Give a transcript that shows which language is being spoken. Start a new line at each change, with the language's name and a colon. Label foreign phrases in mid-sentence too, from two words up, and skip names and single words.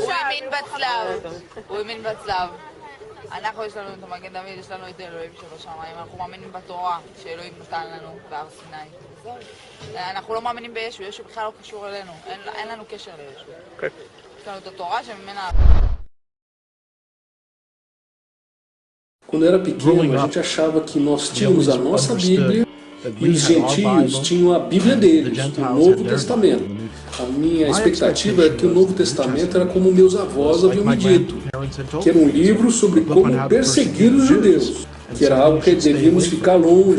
Hebrew: הוא האמין בצלב, הוא האמין בצלב. אנחנו יש לנו את המגן דוד, יש לנו את אלוהים שבשמיים, אנחנו מאמינים בתורה שאלוהים נתן לנו בהר סיני. זהו. אנחנו לא מאמינים בישו, ישו בכלל לא קשור אלינו, אין לנו קשר לישו. יש לנו את התורה שממנה...
Portuguese: Quando eu era pequeno, a gente achava que nós tínhamos a nossa Bíblia e os gentios tinham a Bíblia deles, o Novo Testamento. A minha expectativa era que o Novo Testamento era como meus avós haviam me dito, que era um livro sobre como perseguir os judeus, que era algo que devíamos ficar longe.